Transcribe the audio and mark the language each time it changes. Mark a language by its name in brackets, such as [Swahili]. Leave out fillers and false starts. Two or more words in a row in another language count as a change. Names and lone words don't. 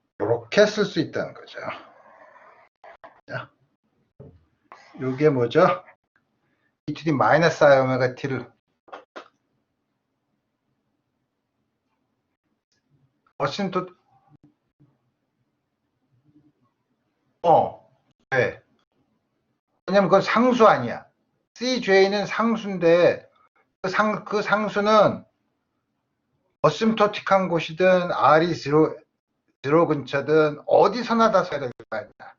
[Korean] 이렇게 쓸 수 있다는 거죠. 자, 요게 뭐죠? [English] e to the [Korean] 마이너스 I 오메가 t를 어신토 네. 왜냐면 그건 상수 아니야. CJ는 상수인데 그 상수는 어심토틱한 곳이든 R이 0 근처든 어디서나 다 써야 될 거 아니야.